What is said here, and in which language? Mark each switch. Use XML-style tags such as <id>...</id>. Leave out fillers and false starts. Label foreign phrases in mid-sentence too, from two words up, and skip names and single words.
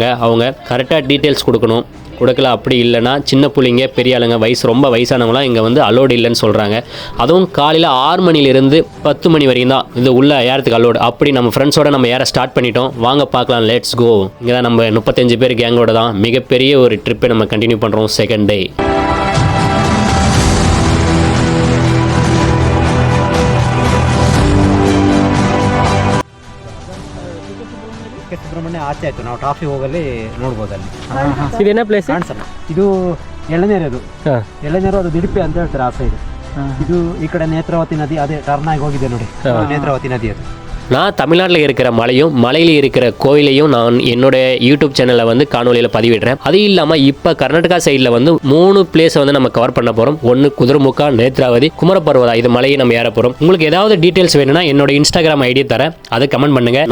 <ta>அவங்க கரெக்டாக டீட்டெயில்ஸ் கொடுக்கணும். கொடுக்கல அப்படி இல்லைனா சின்ன பிள்ளைங்க பெரிய ஆளுங்க ரொம்ப வயசானவங்களாம் இங்கே வந்து அலோடு இல்லைன்னு சொல்கிறாங்க. அதுவும் காலையில் 6 மணிலேருந்து 10 மணி வரைக்கும் தான் இது உள்ளே ஏறத்துக்கு அலோடு. அப்படி நம்ம ஃப்ரெண்ட்ஸோட நம்ம ஏற ஸ்டார்ட் பண்ணிட்டோம். வாங்க பார்க்கலாம்,</ta> <en>let's go.</en> <ta>இங்கே தான் நம்ம 35 பேர் கேங்கோட தான் மிகப்பெரிய ஒரு ட்ரிப்பை நம்ம கண்டினியூ பண்ணுறோம்</ta> <en>second day.</en> <kn>ಸುಬ್ರಹ್ಮಣ್ಯ ಆಚೆ ಆಯ್ತು, ನಾವು ಟ್ರಾಫಿಕ್ ಹೋಗಲ್ಲಿ ನೋಡ್ಬೋದು. ಅಲ್ಲಿ ಇದು ಏನೇ ಪ್ಲೇಸ್? ಇದು ಎಳನೀರು. ಎಳನೀರು ಅದು ದಿಡಿಪೆ ಅಂತ ಹೇಳ್ತಾರೆ ಆ ಸೈಡ್. ಇದು ಈ ಕಡೆ ನೇತ್ರಾವತಿ ನದಿ, ಅದೇ ಟರ್ನ್ ಆಗಿ ಹೋಗಿದೆ ನೋಡಿ, ನೇತ್ರಾವತಿ ನದಿ ಅದು.</kn> <ta>நான் தமிழ்நாட்டில் இருக்கிற மலையில் இருக்கிற கோயிலையும் நான் என்னோடய யூடியூப் சேனலில் வந்து காணொலியில் பதிவிடுறேன். அது இல்லாமல் இப்போ கர்நாடகா சைடில் வந்து 3 பிளேஸை வந்து நம்ம கவர் பண்ண போகிறோம். ஒன்று குதிரைமுக்கா, நேத்ராவதி, குமரப்பர்வதா. இது மலையை நம்ம ஏற போகிறோம். உங்களுக்கு ஏதாவது டீட்டெயில்ஸ் வேணும்னா என்னோட இன்ஸ்டாகிராம் ஐடி தரேன், அதை கமெண்ட் பண்ணுங்கள்.</ta>